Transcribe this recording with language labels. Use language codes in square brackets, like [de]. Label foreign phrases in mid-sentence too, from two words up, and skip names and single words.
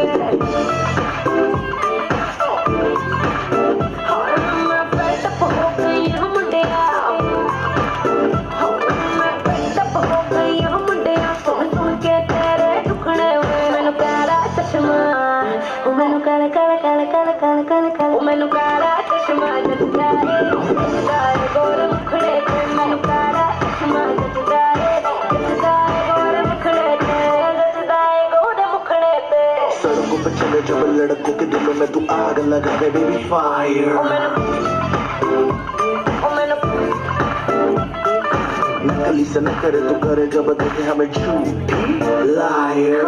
[hi] मैं पेटअप हो गई हूँ मुंडिया [pa] मैं पेटअप हो गई हूँ मुंडिया ਸੁਣ ਸੁਣ ਕੇ ਤੇਰੇ ਦੁਖਣੇ ਹੋਏ ਮੈਨੂੰ ਕਾਲਾ ਚਸ਼ਮਾ ਮੈਨੂੰ ਕਾਲਾ ਕਾਲਾ ਕਾਲਾ ਕਾਲਾ ਕਾਲਾ ਕਾਲਾ ਕਾਲਾ ਮੈਨੂੰ ਕਾਲਾ ਚਸ਼ਮਾ ਜਚਦਾ ਹੈ ਗੋਰ ਮੁਖੜੇ ਪੇ ਮੈਨੂੰ ਕਾਲਾ ਚਸ਼ਮਾ ਜਚਦਾ ਹੈ ਗੋਰ ਮੁਖੜੇ ਪੇ ਜਚਦਾ ਹੈ ਗੋਰ ਮੁਖੜੇ ਪੇ मैनू काला चश्मा जचदा है गोर मुखड़े पे जचदा है गोर मुखड़े पे [hi] सड़कों पे चले जब लड़कों के दिलों में तू आग लगा दे [en] baby fire [hi] नकली से न करे तू करे जब देखे हमें झूठी लायर